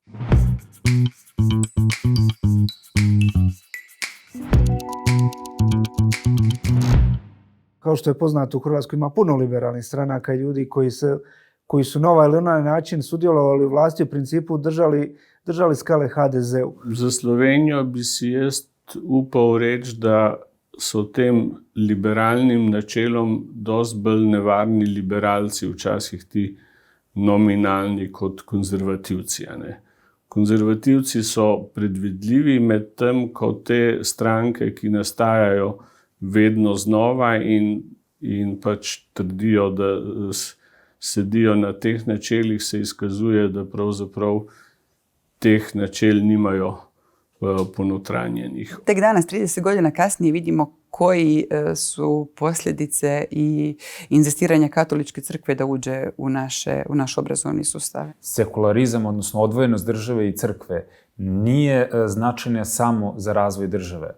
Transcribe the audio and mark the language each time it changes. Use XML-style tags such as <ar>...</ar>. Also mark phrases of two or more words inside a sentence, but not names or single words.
<hr>Kao što je poznato, u Hrvatskoj ima puno liberalnih stranaka i ljudi koji su na ovaj ili onaj način sudjelovali u vlasti, u principu držali skale HDZ-u.</hr> <sl>Za Slovenijo bi si jaz upal reči, da so tem liberalnim načelom dosti bolj nevarni liberalci, včasih ti nominalni kot konzervativci. Konzervativci so predvidljivi, medtem ko te stranke, ki nastajajo vedno znova in pač trdijo, da sedijo na teh načelih, se izkazuje, da pravzaprav teh načel nimajo ponotranjenih.</sl> <hr>Tek danas, 30 godina kasnije, vidimo koji su posljedice i inzistiranja katoličke crkve da uđe u naš obrazovni sustav. Sekularizam, odnosno odvojenost države i crkve, nije značajna samo za razvoj države.</hr>